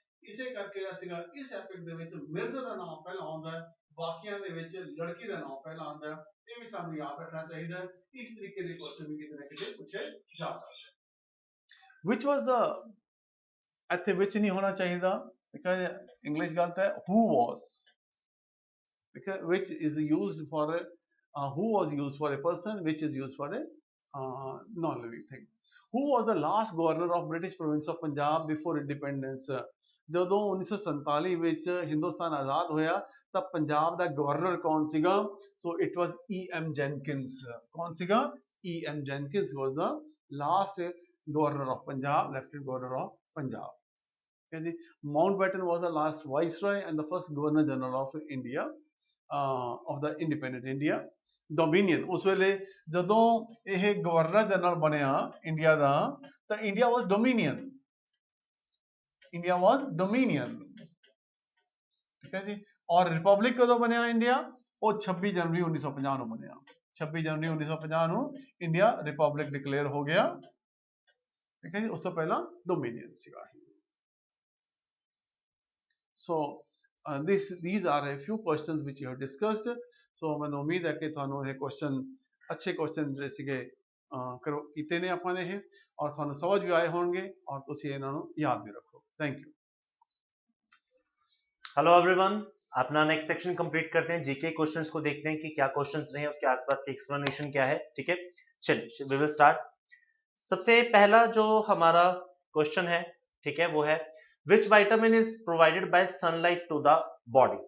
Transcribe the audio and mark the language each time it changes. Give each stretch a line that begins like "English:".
Punjabi: ਇਸੇ ਕਰਕੇ ਜਿਹੜਾ ਸੀਗਾ ਇਸ ਐਪਿਕ ਦੇ ਵਿੱਚ ਮਿਰਜ਼ੇ ਦਾ ਨਾਮ ਪਹਿਲਾਂ ਆਉਂਦਾ ਹੈ, ਬਾਕੀਆਂ ਦੇ ਵਿੱਚ ਲੜਕੀ ਦਾ ਨਾਮ ਪਹਿਲਾਂ ਆਉਂਦਾ ਹੈ। ਇਹ ਵੀ ਸਾਨੂੰ ਯਾਦ ਰੱਖਣਾ ਚਾਹੀਦਾ ਹੈ। ਇਸ ਤਰੀਕੇ ਦੇ ਕੁਐਸਚਨ ਵੀ ਕਿਤੇ ਨਾ ਕਿਤੇ ਪੁੱਛੇ ਜਾ ਸਕਦੇ। ਵਿਚ ਵਾਸ ਦਾ ਇੱਥੇ ਵਿੱਚ ਨਹੀਂ ਹੋਣਾ ਚਾਹੀਦਾ, ਬਿਕਾਜ਼ ਇੰਗਲਿਸ਼ ਗਲਤ ਹੈ।
English: who was, because which is used for who was used for a person, which is used for a non-living thing. Who was the last governor of British province of Punjab before independence?
Punjabi: ਜਦੋਂ 1947 ਵਿੱਚ ਹਿੰਦੁਸਤਾਨ ਆਜ਼ਾਦ ਹੋਇਆ ਤਾਂ ਪੰਜਾਬ ਦਾ governor ਕੌਣ ਸੀਗਾ?
English: So it was E.M. Jenkins. ਕੌਣ ਸੀਗਾ? E.M. Jenkins was the last governor of Punjab, lieutenant governor of Punjab. Okay, Mountbatten was the last viceroy and the first governor general of India, of the independent India.
Punjabi: Dominion, ਉਸ ਵੇਲੇ ਜਦੋਂ ਇਹ governor general ਬਣਿਆ India ਦਾ, ਤਾਂ
English: India was dominion. India was dominion,
Punjabi: ਠੀਕ ਹੈ ਜੀ। ਔਰ ਰਿਪਬਲਿਕ ਕਦੋਂ ਬਣਿਆ ਇੰਡੀਆ? ਉਹ 26 ਜਨਵਰੀ 1950 ਨੂੰ ਬਣਿਆ। 26 ਜਨਵਰੀ 1950 ਨੂੰ ਇੰਡੀਆ ਰਿਪਬਲਿਕ ਡਿਕਲੇਅਰ ਹੋ ਗਿਆ, ਠੀਕ ਹੈ ਜੀ। ਉਸ ਤੋਂ ਪਹਿਲਾਂ ਡੋਮੀਨੀਅਨ ਸੀਗਾ।
English: So these are a few questions which you have discussed.
Punjabi: So ਮੈਨੂੰ ਉਮੀਦ ਹੈ ਕਿ ਤੁਹਾਨੂੰ ਇਹ ਕੁਐਸਚਨ ਅੱਛੇ ਕੁਐਸਚਨ ਜਿਹੜੇ ਸੀਗੇ ਕਰੋ ਕੀਤੇ ਨੇ ਆਪਾਂ ਨੇ ਇਹ, ਔਰ ਤੁਹਾਨੂੰ ਸਮਝ ਵੀ ਆਏ ਹੋਣਗੇ और ਤੁਸੀਂ ਇਹਨਾਂ ਨੂੰ
Hindi: याद भी रखो।
English: Thank you. Hello everyone,
Hindi: अपना नेक्स्ट सेक्शन कंप्लीट करते हैं। जीके क्वेश्चंस को देखते हैं कि क्या क्वेश्चंस रहे हैं, उसके आसपास की एक्सप्लेनेशन क्या है। ठीक है, चलिए
English: We will start.
Hindi: सबसे पहला जो हमारा क्वेश्चन है, ठीक है, वो है
English: Which vitamin is provided by sunlight to the body?